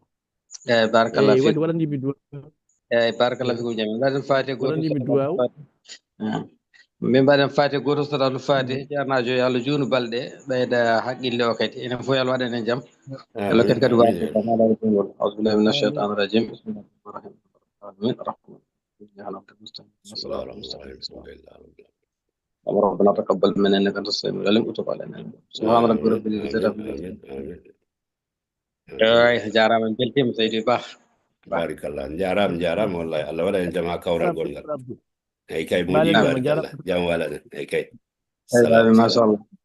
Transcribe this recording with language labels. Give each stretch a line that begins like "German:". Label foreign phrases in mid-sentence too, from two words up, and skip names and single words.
Fula: eyyi barakallah eyyi wadde waɗanimi duwaw eyyi
Arabic: بارك الله فيكم
Fula: jami mbaɗen fate goto waɗanimi duwaw min mbaɗen fate goto salatul fate ceernajo yo Allah juunu balɗe ɓeyda haqqille o kadi enen fof yo Allah waɗen en jaam Allah kadi waɗgol
Arabic: أعوذ بالله من الشيطان الرجيم بسم الله الرحمن الرحيم ربنا تقبل منا انك انت السميع العليم وتب علينا سبحان ربك رب العزه عما يصفون
Fula: jarama beltima Seydou Ba barakallah jaram wallahi Allah waɗa en jama kawral gongal eyyi kay moƴƴi barakallah jam walaɗen eyyi kay
Arabic: salam machallah